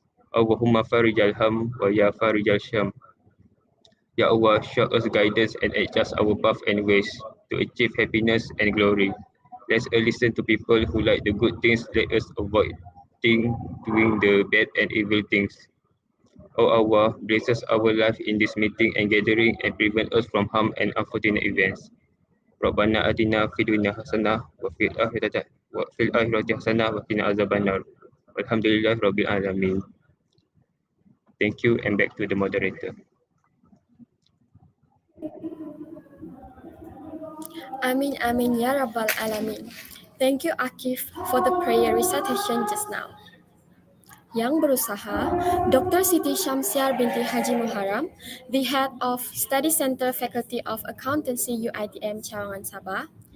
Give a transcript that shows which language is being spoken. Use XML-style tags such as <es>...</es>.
<ar>Allahumma farijal ham wa ya farijal sham.</ar> <en>Ya Allah, show us guidance and adjust our path and ways to achieve happiness and glory. Let's listen to people who like the good things. Let us avoid doing the bad and evil things. O Allah, bless us our life in this meeting and gathering and prevent us from harm and unfortunate events.</en> <ar>ربنا آتنا في الدنيا حسنة وفي الآخرة حسنة وقنا عذاب النار والحمد لله رب العالمين.</ar> <en>Thank you and back to the moderator.</en> <ar>Amin Amin Ya Rabbal Alamin.</ar> <en>Thank you Akif for the prayer recitation just now. Yang berusaha, Dr. Siti Syamsiar binti Haji Muharram, the head of Study Center Faculty of Accountancy UiTM Cawangan Sabah.</en>